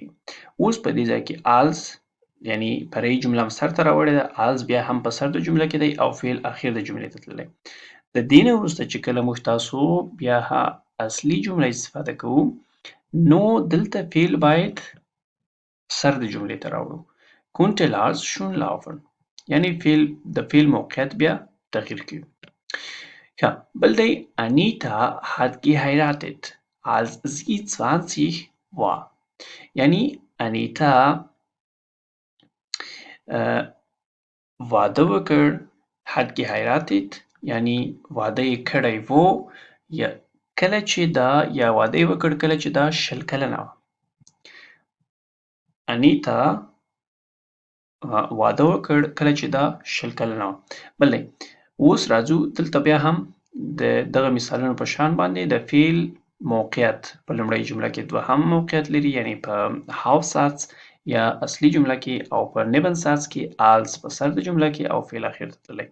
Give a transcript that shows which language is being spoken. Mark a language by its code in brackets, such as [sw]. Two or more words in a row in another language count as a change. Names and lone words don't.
[ps] اوس په دې ځای کې als یعنی فرعي جمله هم سر ته راوړې ده. als بیا هم په سر د جمله کې دی او فعل اخر د جملې ته تللی. د دې نه وروسته چې کله موږ تاسو بیا اصلي جمله استفاده کوو نو دلته فعل باید سر د جملې ته راوړو. [de] konnte Lars schon laufen [ps] یعنی د فعل موقعیت بیا تغییر کوي. ښه بل دی [de] Anita hat geheiratet als sie 20 war [ps] یعنی انیتا واده وکړ [de] hat geheiratet [ps] یعنی واده یې کړی و یا کله چې دا یا واده یې وکړ کله چې دا 20 کلنه وه. انیتا واده وکړ کله چې دا 20 کلنه وه. بل دی اوس راځو دلته بیا هم د دغه مثالونو په شان باندې د فعل موقعیت په لومړۍ جمله کې دوهم موقعیت لري یعنی په Hauptsatz یا اصلي جمله کې او په Nebensatz کې als په سر د جمله کې او فعل اخر ته تللی.